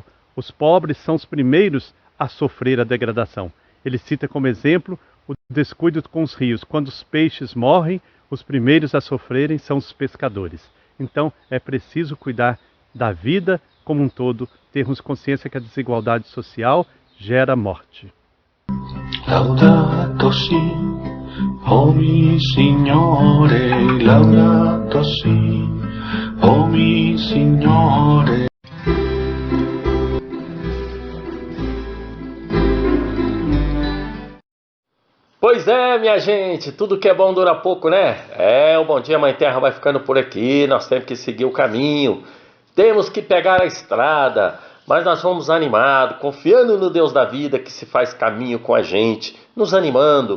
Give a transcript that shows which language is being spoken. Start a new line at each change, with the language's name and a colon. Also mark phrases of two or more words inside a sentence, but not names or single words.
Portuguese: Os pobres são os primeiros a sofrer a degradação. Ele cita como exemplo o descuido com os rios. Quando os peixes morrem, os primeiros a sofrerem são os pescadores. Então, é preciso cuidar da vida como um todo, termos consciência que a desigualdade social gera morte.
Italian: Laudato si, o mi Signore, laudato si, o mi Signore.
Portuguese: Pois é, minha gente, tudo que é bom dura pouco, né? O Bom Dia Mãe Terra vai ficando por aqui, nós temos que seguir o caminho, temos que pegar a estrada, mas nós vamos animados, confiando no Deus da vida que se faz caminho com a gente, nos animando.